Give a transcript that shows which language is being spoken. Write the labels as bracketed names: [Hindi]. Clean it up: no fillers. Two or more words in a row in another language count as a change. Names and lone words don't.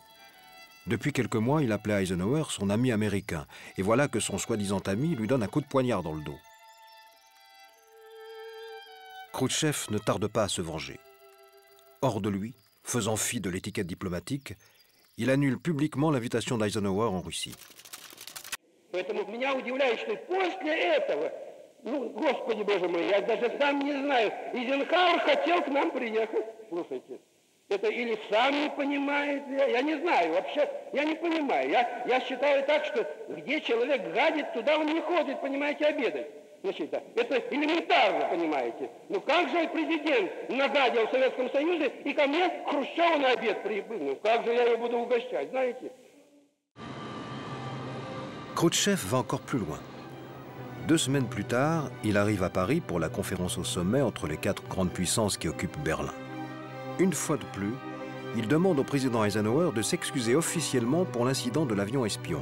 [French] Depuis quelques mois, il appelait Eisenhower son ami américain, et voilà que son soi-disant ami lui donne un coup de poignard dans le dos. Khrouchtchev ne tarde pas à se venger. Hors de lui, faisant fi de l'étiquette diplomatique, il annule publiquement l'invitation d'Eisenhower en Russie. [Russian] Это или сам не понимает, я не знаю, вообще, я не понимаю. Я считаю так, что где человек гадит, туда он не ходит, понимаете, обедать. Значит, это элементарно, понимаете. Ну как же президент нагадил в Советском Союзе и ко мне Хрущева на обед прибыл? Ну как же я его буду угощать, знаете? [French] Khrouchtchev va encore plus loin. 2 semaines plus tard, il arrive à Paris pour la conférence au sommet entre les 4 grandes puissances qui occupent Berlin. Une fois de plus, il demande au président Eisenhower de s'excuser officiellement pour l'incident de l'avion espion.